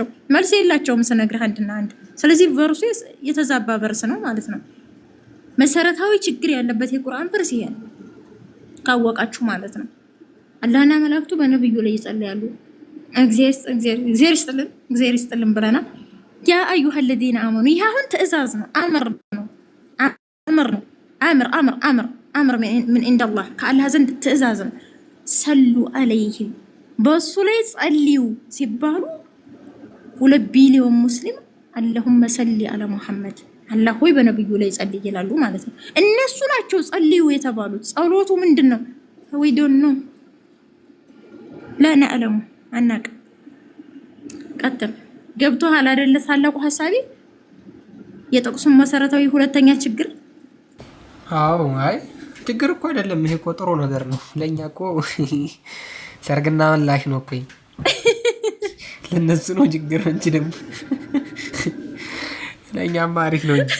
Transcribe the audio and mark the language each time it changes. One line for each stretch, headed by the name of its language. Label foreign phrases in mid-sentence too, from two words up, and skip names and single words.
Amharic: መልስ የላቸውም ስነግርህ አንድና አንድ። ስለዚህ ቨርሱ የተዛባ ቨርስ ነው ማለት ነው። መሰረታዊ ችግር ያለበት የቁርአን ቨርስ ይሄ ነው፣ ካወቃችሁ ማለት ነው። አላህና መላእክቱ በነብዩ ላይ ይጸልያሉ። እግዚአብሔር ይስጥልን ብለናል።
Arabic: يا أيها الذين آمنوا
Amharic: ይሄ አሁን ትእዛዝ ነው፣ አምር ምን
Arabic: عند الله
Amharic: ከአላህ ዘንድ ትእዛዝ ነው።
Arabic: صلوا عليه
Amharic: በሱ ላይ ጸልዩ ሲባሉ 2 ቢሊዮን ሙስሊም
Arabic: اللهم صل على محمد፣
Amharic: አላህ ሆይ በነብዩ ላይ ጸልይ ይላሉ ማለት ነው። እነሱ ናቸው ጸልዩ የተባሉት። ጸሎቱ ምንድነው? ወይ
English: don't know
Arabic: لا نعلم
Amharic: አናቅ። ቀጥል። ገብቶሃል አይደለ? ታላቁ ሐሳቢ የጥቅሱን መሰረታዊ ሁለተኛ ችግር። አዎ አይ ችግር እኮ አይደለም ይሄ እኮ ጥሩ ነገር ነው። ለኛ እኮ ሰርግና ምላሽ ነው እኮ። ለነሱ ነው ችግር እንጂ ደግሞ ለኛማ አሪፍ ነው እንጂ